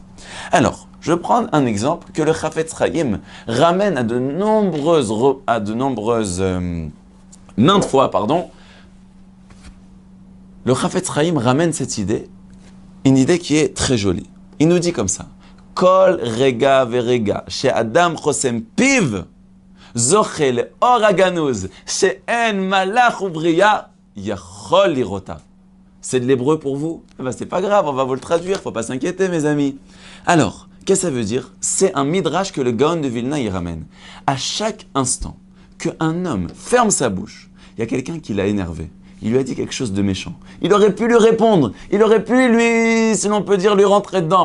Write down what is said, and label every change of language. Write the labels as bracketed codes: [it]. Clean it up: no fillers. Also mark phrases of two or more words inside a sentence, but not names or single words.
[fr] Alors, je vais prendre un exemple que le Chafetz Chaim ramène à de nombreuses maintes fois, le Chafetz Chaim ramène cette idée, une idée qui est très jolie. Il nous dit comme ça: [he] כל רגע ורגע, שאדם חוסם פיו, זוכה לאור הגנוז, שאין מלאך ובריה, יכול לראותו. [fr] C'est de l'hébreu pour vous? C'est pas grave, on va vous le traduire, faut pas s'inquiéter mes amis. Alors, qu'est-ce que ça veut dire? C'est un midrash que le Gaon de Vilna y ramène. À chaque instant qu'un homme ferme sa bouche, il y a quelqu'un qui l'a énervé. Il lui a dit quelque chose de méchant. Il aurait pu lui répondre. Il aurait pu lui, si l'on peut dire, lui rentrer dedans.